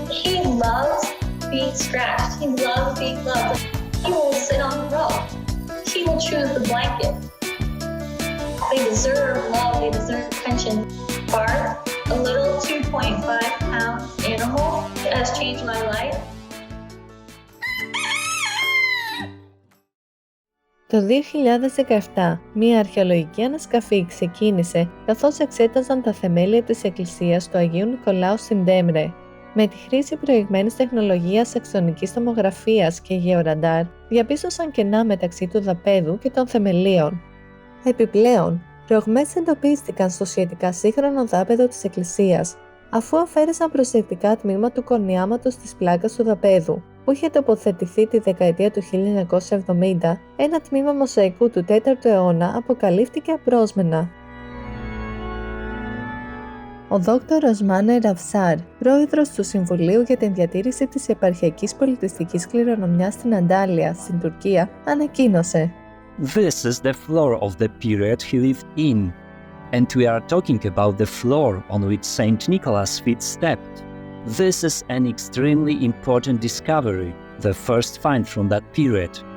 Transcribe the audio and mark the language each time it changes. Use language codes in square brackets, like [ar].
[en] He loves being scratched. He loves being loved. He will sit on the rug. He will choose the blanket. They deserve love. They deserve attention. Barth, a little 2.5-pound animal, has changed my life. [el] Το 2017, μία αρχαιολογική ανασκαφή ξεκίνησε καθώς εξέταζαν τα θεμέλια της εκκλησίας του Αγίου Νικολάου στην Ντέμρε. Με τη χρήση προηγμένης τεχνολογίας αξονικής τομογραφίας και γεωραντάρ, διαπίστωσαν κενά μεταξύ του δαπέδου και των θεμελίων. Επιπλέον, ρογμές εντοπίστηκαν στο σχετικά σύγχρονο δάπεδο της εκκλησίας, αφού αφαίρεσαν προσεκτικά τμήμα του κορνιάματος της πλάκας του δαπέδου, που είχε τοποθετηθεί τη δεκαετία του 1970, ένα τμήμα μοσαϊκού του 4ου αιώνα αποκαλύφθηκε απρόσμενα. Ο δόκτωρος Μάνε Ραφσάρ, πρόεδρος του Συμβουλίου για την Διατήρηση της Επαρχιακής Πολιτιστικής Κληρονομιάς στην Αντάλια, στην Τουρκία, ανακοίνωσε [en] This is the floor of the period he lived in, and we are talking about the floor on which Saint Nicholas' feet stepped. This is an extremely important discovery, the first find from that period.